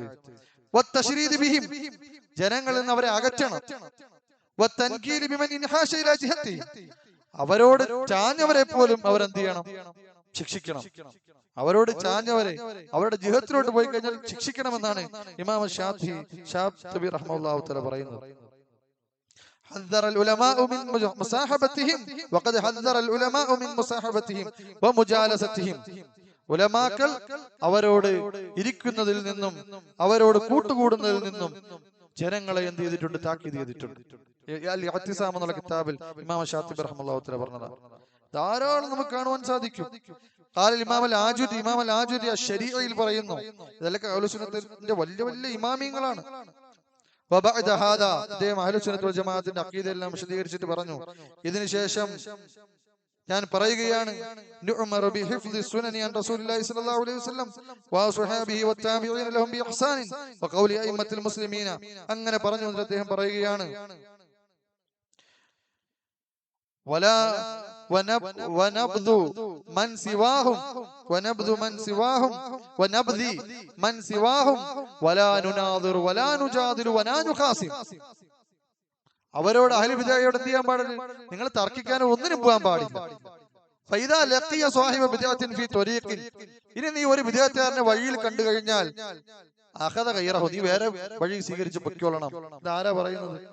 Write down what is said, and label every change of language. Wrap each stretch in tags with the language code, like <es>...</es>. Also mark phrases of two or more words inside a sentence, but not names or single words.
<ar>والتشريد بهم,</ar> <ml>ജനങ്ങളിൽ നിന്ന് അവരെ അകറ്റണം.</ml> <ar>والتنكيل بمن انحاش إلى جهة,</ar> <ml>അവരോട് ചാഞ്ഞവരെ പോലും അവരെന്ത് ചെയ്യണം? ശിക്ഷിക്കണം. അവരോട് ചാഞ്ഞവരെ അവരുടെ ജിഹത്തിലോട്ട് പോയി കഴിഞ്ഞാൽ ശിക്ഷിക്കണമെന്നാണ് ഇമാം ശാത്തിബി</ml> <ar>رحمة الله تعالى</ar> <ml>പറയുന്നത്.</ml> <ar>حذر العلماء من مصاحبتهم وقد حذر العلماء من مصاحبتهم ومجالستهم.</ar> <ml>ഉലമാക്കൾ അവരോട് ഇരിക്കുന്നതിൽ നിന്നും അവരോട് കൂട്ടുകൂടുന്നതിൽ നിന്നും ജനങ്ങളെ എന്ത് ചെയ്തിട്ടുണ്ട്? താക്കീത് ചെയ്തിട്ടുണ്ട്. ഇഅ്തിസാം എന്നുള്ള കിതാബിൽ ഇമാം ശാത്തിബി</ml> <ar>رحمة الله تعالى</ar> <ml>പറഞ്ഞതാണ്. ധാരാളം നമുക്ക് കാണുവാൻ സാധിക്കും. ഇമാം അൽ ആജുരി അശ്ശരീഅയിൽ പറയുന്നു, ഇതൊക്കെ അഹ്ലുസുന്നത്തിന്റെ വലിയ വലിയ ഇമാമിയങ്ങളാണ്.</ml> <ar>وبعد هذا, അദ്ദേഹം أهل السنة والجماعة</ar> <ml>അഖീദയെല്ലാം വിശദീകരിച്ചിട്ട് പറഞ്ഞു, ഇതിനുശേഷം ഞാൻ പറയുകയാണ്,</ml> <ar>نؤمر بحفظ سنن عن رسول الله صلى الله عليه وسلم وأصحابه والتابعين لهم بإحسان وقول أئمة المسلمين.</ar> <ml>അങ്ങനെ പറഞ്ഞു അദ്ദേഹം പറയുകയാണ്,</ml> <ar>ونبذ من سواهم ونبذي من سواهم ولا نناظر ولا نجادل ولا نخاصم.</ar> <ml>അവരോട്</ml> <ar>أهل البدعة</ar> <ml>എന്ത് ചെയ്യാൻ പാടില്ല? നിങ്ങൾ തർക്കിക്കാനോ ഒന്നിനും പോകാൻ പാടില്ല.</ml> <ar>فإذا لقي صاحب بدعة في طريق,</ar> <ml>ഇനി നീ ഒരു ബിദ്അത്തുകാരനെ വഴിയിൽ കണ്ടു കഴിഞ്ഞാൽ</ml> <ar>أخذ غيره,</ar> <ml>നീ വേറെ വഴി സ്വീകരിച്ച് പൊയ്ക്കോളണം. ഇതാരാ പറയുന്നത്?</ml>